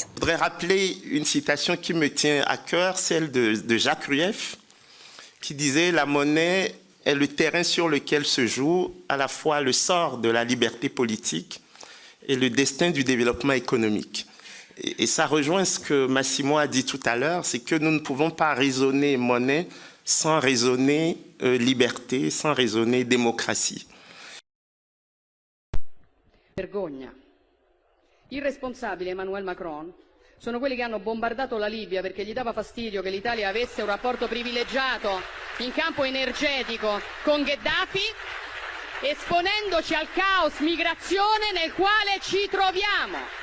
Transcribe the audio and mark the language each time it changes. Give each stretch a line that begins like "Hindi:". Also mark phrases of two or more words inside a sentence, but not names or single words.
French: Je voudrais rappeler une citation qui me tient à cœur, celle de Jacques Rueff, qui disait « La monnaie est le terrain sur lequel se joue à la fois le sort de la liberté politique et le destin du développement économique. » Et ça rejoint ce que Massimo a dit tout à l'heure, c'est que nous ne pouvons pas raisonner monnaie sans raisonner liberté, sans raisonner démocratie.
Italian: Vergogna. Il responsabile Emmanuel Macron sono quelli che hanno bombardato la Libia perché gli dava fastidio che l'Italia avesse un rapporto privilegiato in campo energetico con Gheddafi, esponendoci al caos migrazione nel quale ci troviamo.